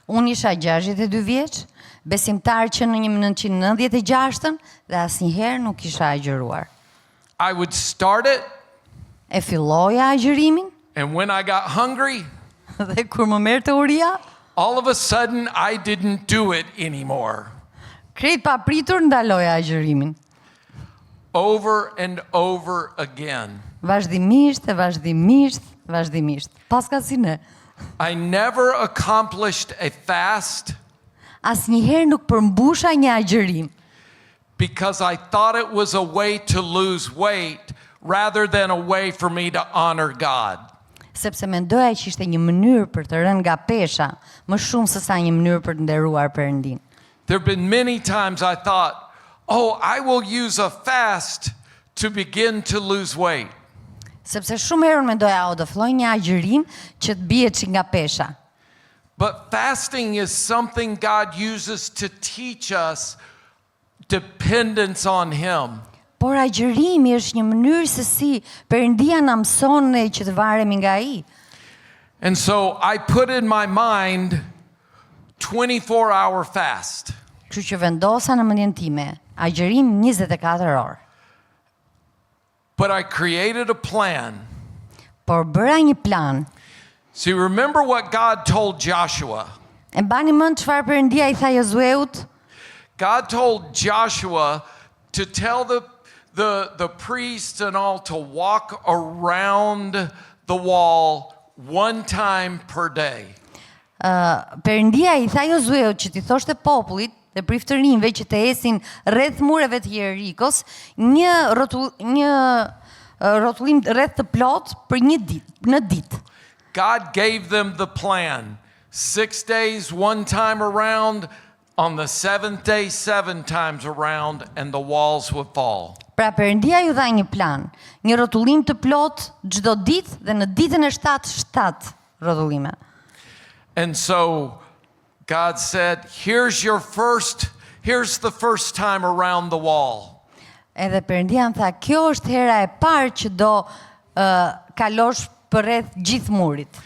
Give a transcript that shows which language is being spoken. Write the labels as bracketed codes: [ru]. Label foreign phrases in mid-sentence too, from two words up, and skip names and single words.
[sq] Unë isha 62 vjeç, besimtar që në 1996 dhe asnjëherë nuk isha agjëruar. [en] I would start it, [sq] E filloja agjërimin [en] and when I got hungry, [sq] dhe kur më merrte uria, [en] all of a sudden I didn't do it anymore. [sq] krejt pa pritur ndaloja agjërimin. [en] Over and over again. [sq] Vazhdimisht e vazhdimisht. Paska si ne. [en] I never accomplished a fast [sq] Asnjëherë nuk përmbusha një agjërim, [en] because I thought it was a way to lose weight rather than a way for me to honor God. [sq] sepse mendoja që ishte një mënyrë për të rënë nga pesha, më shumë se sa një mënyrë për të nderuar Perëndin. [en] There have been many times I thought, oh, I will use a fast to begin to lose weight. [sq] Sepse shumë herë mendoja, do filloj një agjërim që të bie çik nga pesha. [en] But fasting is something God uses to teach us dependence on Him. [sq] Por agjërimi është një mënyrë se si Perëndia na mëson ne që të varemi nga ai. [en] And so I put in my mind 24-hour fast. [sq] Kështu që vendosa në mendjen time, agjërim 24 orë. [en] But I created a plan. [sq] Por bëra një plan. [en] See, remember what God told Joshua. [sq] E mbani mend çfarë Perëndia I tha Josueut? [en] God told Joshua to tell the priests and all to walk around the wall one time per day. [sq] Perëndia I tha Josueut që t'i thoshte popullit dhe priftërinjve që të esin rreth mureve të Jerikos një rrotullim rreth të plot për një ditë, në ditë. [en] God gave them the plan. 6 days, one time around. On the 7th day, 7 times around, and the walls would fall. [sq] Pra Perëndia ju dha një plan, një rrotullim të plot çdo ditë dhe në ditën e 7 rrotullime. [en] And so God said, here's the first time around the wall. [sq] Edhe Perëndia më tha, kjo është hera e parë që do kalosh përreth gjithë murit.